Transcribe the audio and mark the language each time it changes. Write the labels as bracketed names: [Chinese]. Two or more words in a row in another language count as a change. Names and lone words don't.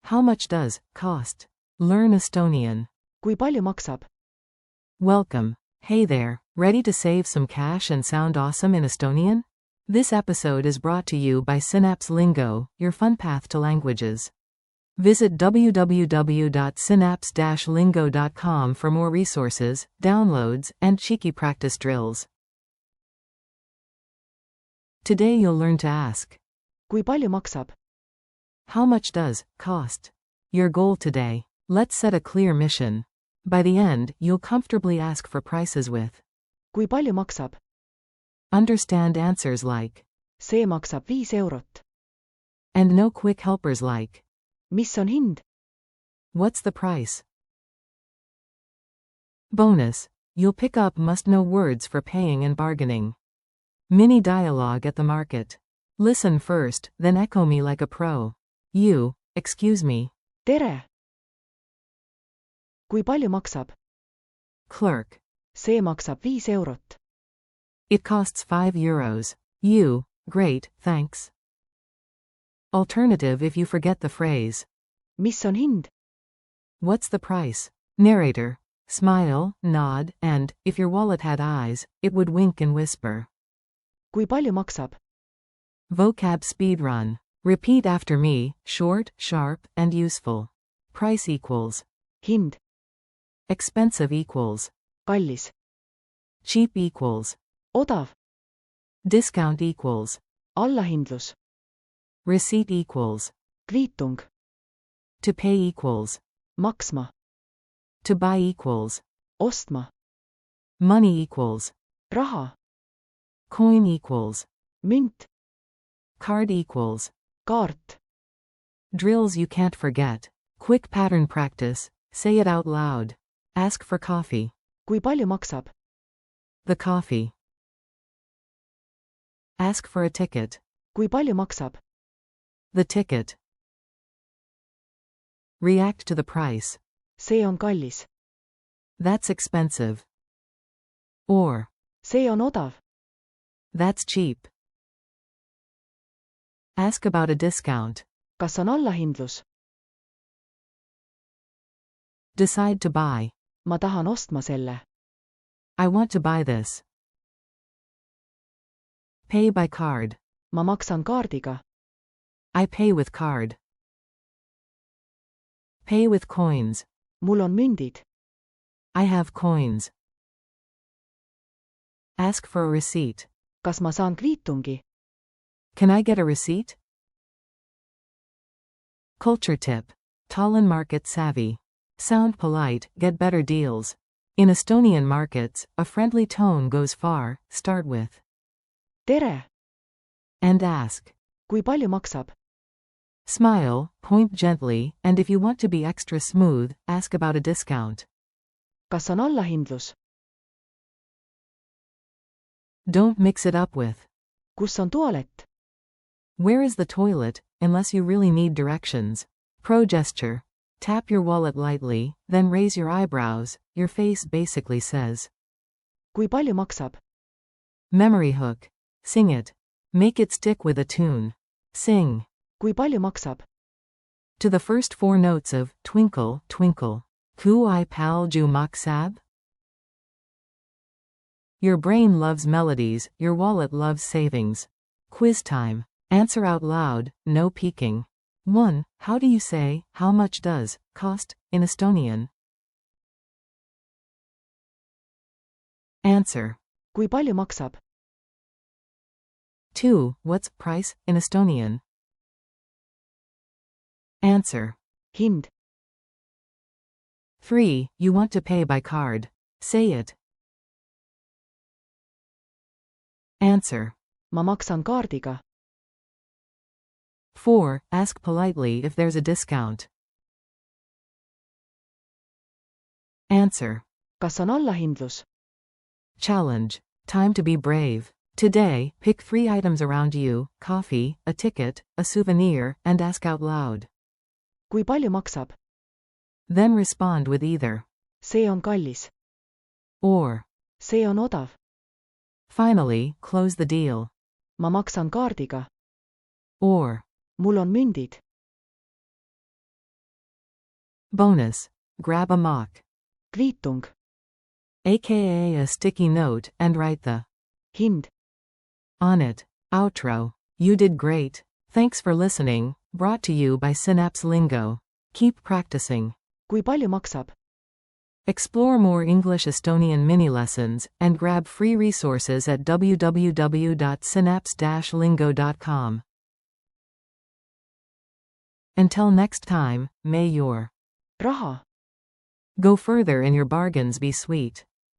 [English] How much does cost? Learn Estonian. [Estonian] Kui palju maksab? [English] Welcome. Hey there, ready to save some cash and sound awesome in Estonian? This episode is brought to you by Synapse Lingo, your fun path to languages. Visit www.synapse-lingo.com for more resources, downloads, and cheeky practice drills. Today you'll learn to ask. [Estonian] Kui palju maksab? [English] How much does cost? Your goal today. Let's set a clear mission. By the end, you'll comfortably ask for prices with. [Estonian] Kui palju maksab? [English] Understand answers like. [Estonian] See maksab 5 eurot. [English] And no quick helpers like. [Estonian] Mis on hind? [English] What's the price? Bonus. You'll pick up must-know words for paying and bargaining. Mini dialogue at the market. Listen first, then echo me like a pro. You, excuse me. [Estonian] Tere! Kui palju maksab? [English] Clerk. [Estonian] See maksab 5 eurot. [English] It costs 5 euros. You, great, thanks. Alternative if you forget the phrase. [Estonian] Mis on hind? [English] What's the price? Narrator. Smile, nod, and, if your wallet had eyes, it would wink and whisper. [Estonian] Kui palju maksab? [English] Vocab speedrun. Repeat after me, short, sharp, and useful. Price equals. Hind. Expensive equals. Kallis. Cheap equals. Odav. Discount equals. Allahindlus. Receipt equals. Kviitung. To pay equals. Maksma. To buy equals. Ostma. Money equals. Raha. Coin equals. Münt. Card equals. Kaart. Drills you can't forget. Quick pattern practice. Say it out loud. Ask for coffee. [Estonian] Kui palju maksab? [English] The coffee. Ask for a ticket. [Estonian] Kui palju maksab? [English] The ticket. React to the price. [Estonian] See on kallis. [English] That's expensive. Or. [Estonian] See on odav. [English] That's cheap. Ask about a discount. [Estonian] Kas on allahindlus? [English] Decide to buy. [Estonian] Ma tahan ostma selle. [English] I want to buy this. Pay by card. [Estonian] Ma maksan kaardiga. [English] I pay with card. Pay with coins. [Estonian] Mul on mündid. [English] I have coins. Ask for a receipt. [Estonian] Kas ma saan kviitungi? [English] Can I get a receipt? Culture tip. Tallinn market savvy. Sound polite, get better deals. In Estonian markets, a friendly tone goes far. Start with. Tere! And ask. [Estonian] Kui palju maksab? [English] Smile, point gently, and if you want to be extra smooth, ask about a discount. [Estonian] Kas on allahindlus? [English] Don't mix it up with. [Estonian] Kus on tualet? [English] Where is the toilet, unless you really need directions. Pro gesture. Tap your wallet lightly, then raise your eyebrows. Your face basically says. [Estonian] Kui palju maksab? [English] Memory hook. Sing it. Make it stick with a tune. Sing. [Estonian] Kui palju maksab? [English] To the first 4 notes of Twinkle, Twinkle. [Estonian] Kui palju maksab? [English] Your brain loves melodies, your wallet loves savings. Quiz time. Answer out loud, no peeking. 1. How do you say, how much does cost in Estonian? Answer. [Estonian] Kui palju maksab? [English] 2. What's price in Estonian? Answer. Hind. 3. You want to pay by card. Say it. Answer. [Estonian] Ma maksan kaardiga. [English] 4. Ask politely if there's a discount. Answer. [Estonian] Kas on allahindlus? [English] Challenge. Time to be brave. Today, pick 3 items around you, coffee, a ticket, a souvenir, and ask out loud. [Estonian] Kui palju maksab? [English] Then respond with either. [Estonian] See on kallis. [English] Or. [Estonian] See on odav. [English] Finally, close the deal. [Estonian] Ma maksan kaardiga. [English] Or. [Estonian] Mul on mündid. [English] Bonus. Grab a mock, kviitung, aka a sticky note, and write the hind. on it. Outro. You did great. Thanks for listening. Brought to you by Synapse Lingo. Keep practicing. [Estonian] kui palju maksab? [English] Explore more English Estonian mini lessons and grab free resources at www.synapse-lingo.com. Until next time, may your raha. go further and your bargains be sweet.